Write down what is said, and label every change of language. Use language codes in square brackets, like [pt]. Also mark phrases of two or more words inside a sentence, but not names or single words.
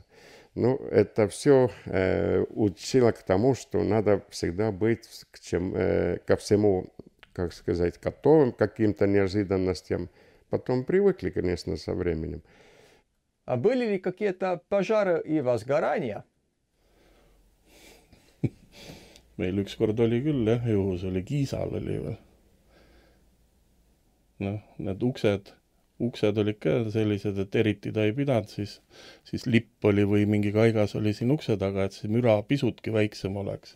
[ru] Ну, это все учило к тому, что надо всегда быть ко всему, как сказать, готовым к каким-то неожиданностям. Потом привыкли, конечно, со временем. А были ли какие-то пожары и возгорания? [et] Meil ükskord oli küll jah, juhus oli Kiisal oli veel. Noh, need uksed olid ka sellised, et eriti ta ei pidanud, siis lipp oli või mingi kaigas oli siin ukse taga, et see müra pisutki väiksem oleks.